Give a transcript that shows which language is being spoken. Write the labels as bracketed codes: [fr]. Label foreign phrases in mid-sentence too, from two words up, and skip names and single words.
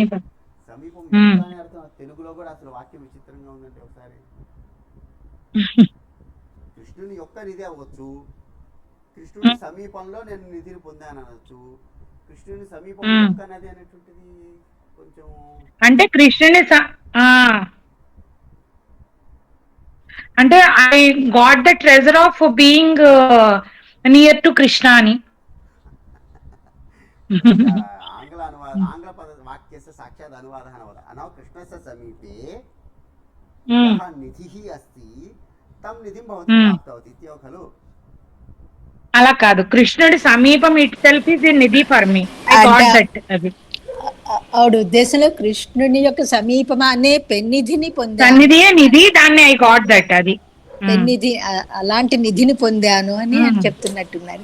[te] తెలుగులో కూడా అసలు వాక్యం విచిత్రంగా ఉందంటే ఒకసారి కృష్ణుని యొక్క నిధి అవ్వచ్చు, కృష్ణుని సమీపంలో నేను నిధిని పొందాను అనొచ్చు. కృష్ణుని సమీపం యొక్క నది అనేటువంటిది కొంచెం అంటే కృష్ణుని అంటే [en] I got the treasure of being near to Krishna [te] అని. [sa] ఆంగ్ల పద వాక్యस्य సాక్షాత్ అనువాదः न वद अनौ कृष्णस्य समीपे निधिः अस्ति तं निधिं भवती प्राप्तवती इत्येव खलु. [te] అలా కాదు, కృష్ణుడి సమీపం [en] itself is a [te] నిధి [en] for me. I got that. అది [te] ఆవిడ ఉద్దేశంలో కృష్ణుని యొక్క సమీపం అనే పెన్నిధిని పొందాను, సన్నిధియే నిధి, దాన్ని [en] I got that. [te] అది పెన్నిధి, అలాంటి నిధిని పొందాను అని చెప్తున్నట్టున్నారు